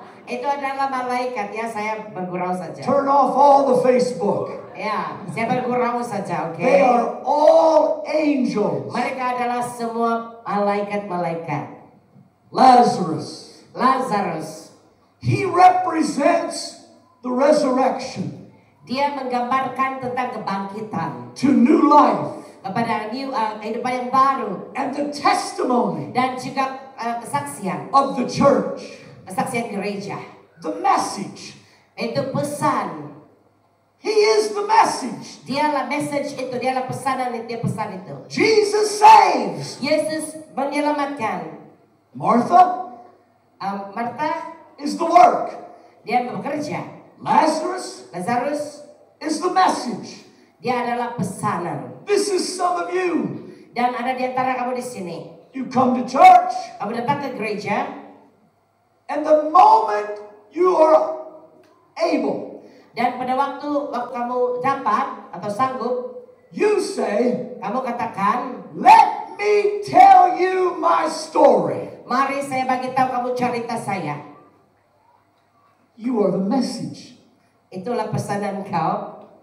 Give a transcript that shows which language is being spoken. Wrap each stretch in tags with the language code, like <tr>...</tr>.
<ms>Itu adalah malaikat ya, saya bergurau saja.</ms> <en>Turn off all the Facebook.</en> <ms>Ya, saya bergurau saja, oke?</ms> <en>They are all angels.</en> <ms>Mereka adalah semua malaikat-malaikat.</ms> <en>Lazarus,</en> <ms>Lazarus,</ms> <en>he represents the resurrection</en> <ms>dia menggambarkan tentang kebangkitan</ms> <en>to new life</en> <ms>kepada kehidupan yang baru</ms> <en>and the testimony</en> <ms>dan juga kesaksian,</ms> <en>of the church.</en> <ms>kesaksian gereja.</ms> <en>The message.</en> <ms>Itu pesan.</ms> <en>He is the message.</en> <ms>Dialah message itu, dialah pesanan itu, dia pesan itu.</ms> <en>Jesus saves.</en> <ms>Yesus menyelamatkan.</ms> <en>Martha</en> <ms>Marta,</ms> <en>is the work.</en> <ms>dia bekerja.</ms> <en>Lazarus</en> <ms>Lazarus,</ms> <en>is the message.</en> <ms>dia adalah pesanan.</ms> <en>This is some of you.</en> <ms>Dan ada di antara kamu di sini.</ms> <en>You come to church,</en> <ms>Kamu datang ke gereja,</ms> <en>and the moment you are able,</en> <ms>dan pada waktu kamu dapat atau sanggup,</ms> <en>you say,</en> <ms>kamu katakan,</ms> <en>let me tell you my story.</en> <ms>mari saya bagi tahu kamu cerita saya.</ms> <en>You are the message.</en> <ms>Itulah pesanan kau.</ms>